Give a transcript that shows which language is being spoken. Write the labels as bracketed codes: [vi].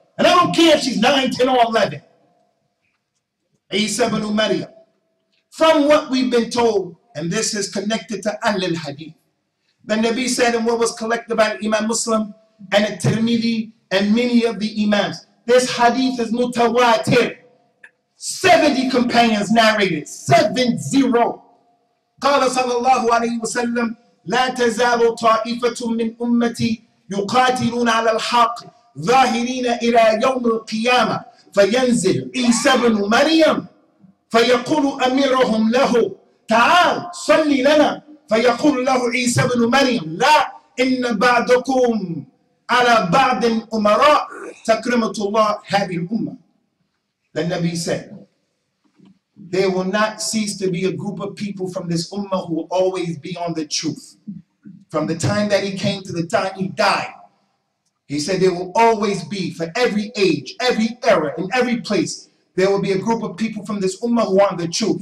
[en] And I don't care if she's 9, 10, or 11. Isa ibn Maryam. From what we've been told, and this is connected to Ahlul Hadeeth, the Nabi said, and what was collected by Imam Muslim and Tirmidhi and many of the Imams, this hadith is mutawatir. 70 companions narrated, 70. [ar] قال صلى الله عليه وسلم لا تزال طائفة من أمتي يقاتلون على الحق ظاهرين إلى يوم القيامة فينزل عيسى بن مريم فيقول أميرهم له تعال صل لنا فيقول له عيسى بن مريم لا إن بعضكم على بعض أمراء تكرمة الله هذه الأمة. [en] The Nabi said, there will not cease to be a group of people from this ummah who will always be on the truth. From the time that he came to the time he died, he said there will always be, for every age, every era, in every place, there will be a group of people from this ummah who are on the truth.